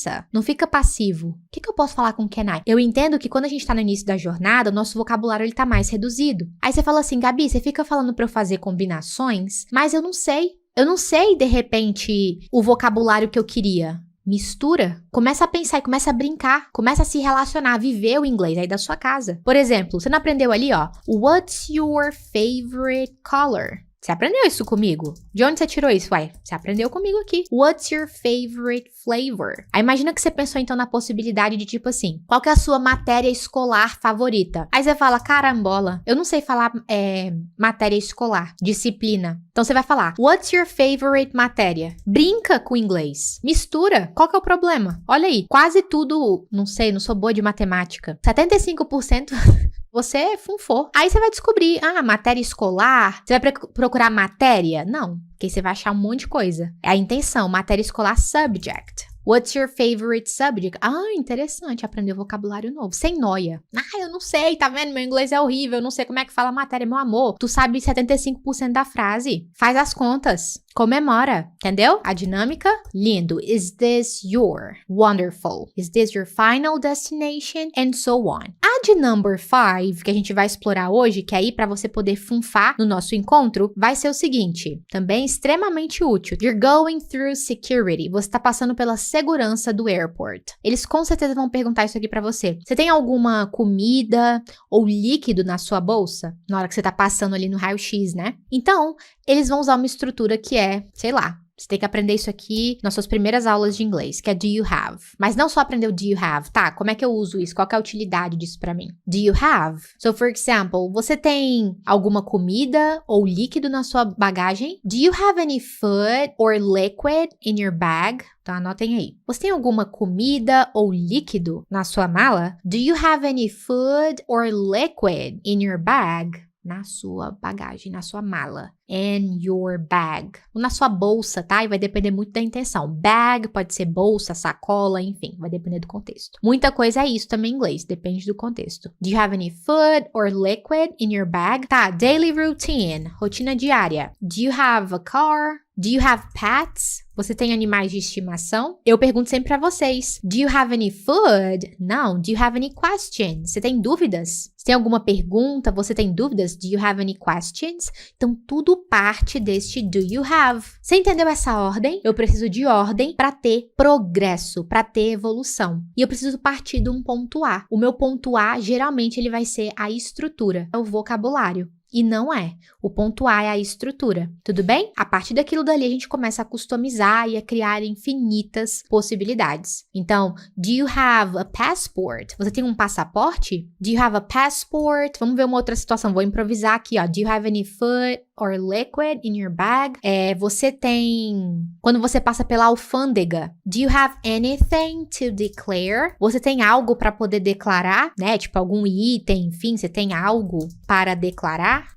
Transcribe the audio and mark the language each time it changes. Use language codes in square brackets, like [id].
[pt] Não fica passivo. O que eu posso falar com o Kenai? Eu entendo que quando a gente tá no início da jornada, o nosso vocabulário ele tá mais reduzido. Aí você fala assim, Gabi, você fica falando pra eu fazer combinações, mas eu não sei. Eu não sei, de repente, o vocabulário que eu queria. Mistura. Começa a pensar e começa a brincar. Começa a se relacionar, a viver o inglês aí da sua casa. Por exemplo, você não aprendeu ali, ó? [en] What's your favorite color? [pt] Você aprendeu isso comigo? De onde você tirou isso? Uai, você aprendeu comigo aqui. [en] What's your favorite flavor? [pt] Aí imagina que você pensou então na possibilidade de tipo assim, qual que é a sua matéria escolar favorita? Aí você fala, carambola, eu não sei falar matéria escolar, disciplina. Então você vai falar, [en] what's your favorite [pt] matéria? Brinca com o inglês. Mistura. Qual que é o problema? Olha aí, quase tudo, não sei, não sou boa de matemática. 75% você funfou. Aí você vai descobrir, matéria escolar. Você vai procurar matéria? Não, porque você vai achar um monte de coisa. É a intenção, matéria escolar subject. [en] What's your favorite subject? [pt] Interessante, aprender vocabulário novo. Sem noia. Eu não sei, tá vendo? Meu inglês é horrível, eu não sei como é que fala matéria, meu amor. Tu sabe 75% da frase. Faz as contas. Comemora, entendeu? A dinâmica, lindo. [en] Is this your? Wonderful. Is this your final destination? And so on. [pt] A de number 5, que a gente vai explorar hoje, que aí pra você poder funfar no nosso encontro, vai ser o seguinte, também extremamente útil. [en] You're going through security. [pt] Você tá passando pela segurança do airport. Eles com certeza vão perguntar isso aqui pra você. Você tem alguma comida ou líquido na sua bolsa? Na hora que você tá passando ali no raio-x, né? Então, eles vão usar uma estrutura que sei lá, você tem que aprender isso aqui nas suas primeiras aulas de inglês, que é [en] do you have. [pt] Mas não só aprender o [en] do you have, [pt] tá? Como é que eu uso isso? Qual que é a utilidade disso pra mim? [en] Do you have? So, for example, [pt] você tem alguma comida ou líquido na sua bagagem? [en] Do you have any food or liquid in your bag? [pt] Então, anotem aí. Você tem alguma comida ou líquido na sua mala? [en] Do you have any food or liquid in your bag? [pt] Na sua bagagem, na sua mala. [en] In your bag. [pt] Ou na sua bolsa, tá? E vai depender muito da intenção. Bag pode ser bolsa, sacola, enfim. Vai depender do contexto. Muita coisa é isso também em inglês. Depende do contexto. [en] Do you have any food or liquid in your bag? Tá, daily routine. [pt] Rotina diária. [en] Do you have a car? Do you have pets? [pt] Você tem animais de estimação? Eu pergunto sempre pra vocês. [en] Do you have any food? [pt] Não. [en] Do you have any questions? [pt] Você tem dúvidas? Você tem alguma pergunta? Você tem dúvidas? [en] Do you have any questions? [pt] Então, tudo parte deste [en] do you have. [pt] Você entendeu essa ordem? Eu preciso de ordem para ter progresso, para ter evolução. E eu preciso partir de um ponto A. O meu ponto A, geralmente, ele vai ser a estrutura, o vocabulário. E não é. O ponto A é a estrutura, tudo bem? A partir daquilo dali, a gente começa a customizar e a criar infinitas possibilidades. [en] Então, do you have a passport? [pt] Você tem um passaporte? [en] Do you have a passport? [pt] Vamos ver uma outra situação, vou improvisar aqui, ó. [en] Do you have any food or liquid in your bag? [pt] Você tem... Quando você passa pela alfândega, [en] do you have anything to declare? [pt] Você tem algo para poder declarar, né? Tipo, algum item, enfim, você tem algo para declarar?